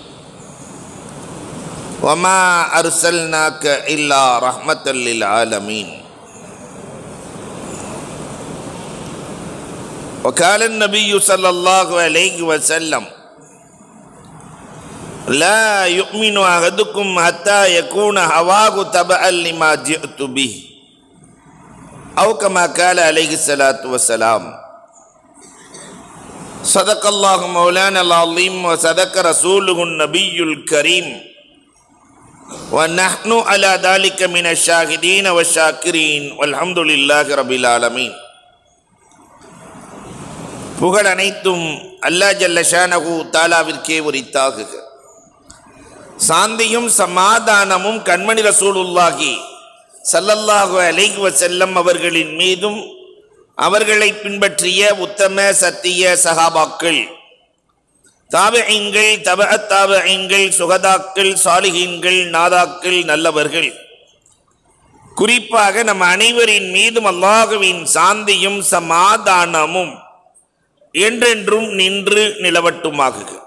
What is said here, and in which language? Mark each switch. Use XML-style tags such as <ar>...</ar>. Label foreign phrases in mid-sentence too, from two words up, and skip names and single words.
<ar>وَمَا أَرْسَلْنَاكَ إِلَّا رَحْمَةً لِلْعَالَمِينَ وقال النبي صلى الله عليه وسلم لا يؤمن أحدكم حتى يكون هواه تبعا لما جئت به أو كما قال عليه الصلاة والسلام. صدق الله مولانا العظيم وصدق رسوله النبي الكريم وَنَحْنُ عَلَى ذَلِكَ مِنَ الشَّاهِدِينَ وَالشَّاكِرِينَ وَالْحَمْدُ لِلَّهِ رَبِّ الْعَالَمِينَ.</ar> <ta>புகழ் அனைத்தும் அல்லாஹ்</ta> <ar>جل شأنه</ar> <ta>தஆலாவிற்கே உரித்தாகுக. சாந்தியும் சமாதானமும் கண்மணி ரசூலுல்லாஹி</ta> <ar>صلى الله عليه وسلم</ar> <ta>அவர்களின் மீதும் அவர்களை பின்பற்றிய உத்தம சத்திய சஹாபாக்கள், தாபிஈன்கள், தபஅத் தாபிஈன்கள், சுஹதாக்கள், சாலிஹீன்கள், நாதாக்கள், நல்லவர்கள், குறிப்பாக நம் அனைவரின் மீதும் அல்லாஹ்வின் சாந்தியும் சமாதானமும் என்றென்றும் நின்று நிலவட்டுமாகுக.</ta>